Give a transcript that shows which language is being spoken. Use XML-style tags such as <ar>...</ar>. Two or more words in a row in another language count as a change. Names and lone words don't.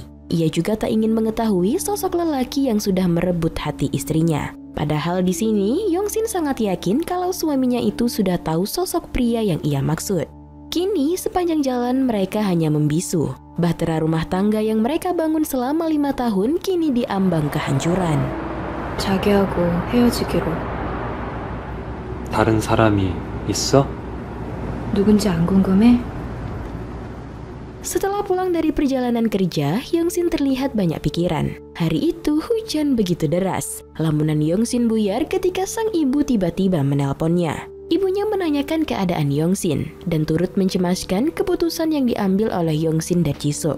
<id>Ia juga tak ingin mengetahui sosok lelaki yang sudah merebut hati istrinya. Padahal di sini, Yongshin sangat yakin kalau suaminya itu sudah tahu sosok pria yang ia maksud. Kini, sepanjang jalan mereka hanya membisu. Bahtera rumah tangga yang mereka bangun selama 5 tahun kini diambang kehancuran.</id> <ko>자기하고 헤어지기로. 다른 사람이 있어? 누군지 안 궁금해?</ko> <id>Setelah pulang dari perjalanan kerja, Yongshin terlihat banyak pikiran. Hari itu hujan begitu deras. Lamunan Yongshin buyar ketika sang ibu tiba-tiba menelponnya. Ibunya menanyakan keadaan Yongshin dan turut mencemaskan keputusan yang diambil oleh Yongshin dan Jisuk.</id>